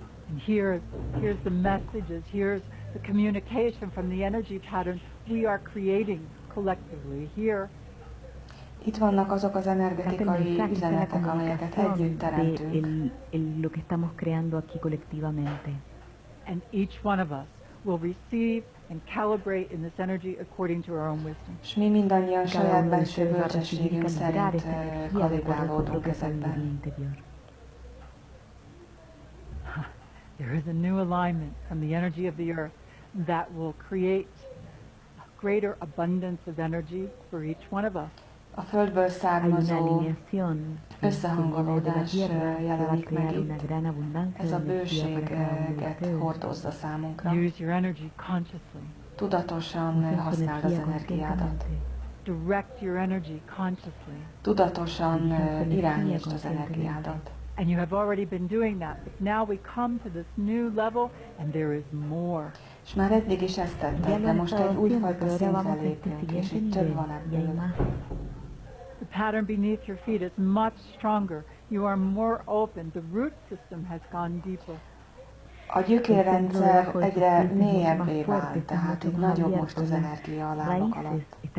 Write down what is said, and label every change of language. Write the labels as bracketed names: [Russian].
[English] And here's the messages, here's the communication from the energy pattern we are creating collectively here. [Hungarian] Itt vannak azok az energetikai üzenetek, amelyeket együtt teremtünk. [Spanish] Lo que estamos creando aquí colectivamente. [English] And each one of us will receive and calibrate in this energy according to our own wisdom. [Hungarian] És mi mindannyian saját belső bölcsességünk szerint kalibrálódunk ezekben. [English] There is a new alignment from the energy of the earth that will create a greater abundance of energy for each one of us. [Hungarian] A Földből származó összehangolódás jelenik meg itt. Ez a bőséget hordozza számunkra. [English] Use your energy consciously. [Hungarian] Tudatosan használd az energiádat. [English] Direct your energy consciously. [Hungarian] Tudatosan irányítsd az energiádat. [English] And you have already been doing that. But now we come to this new level and there is more. [Hungarian] És már eddig is ezt tetted, de most egy újfajta szintre lépünk, és itt több van ebből. [English] The pattern beneath your feet is much stronger. You are more open. The root system has gone deeper. [Hungarian] A gyökérrendszer egyre mélyebbé vált, tehát itt nagyobb most az energia a lábak alatt.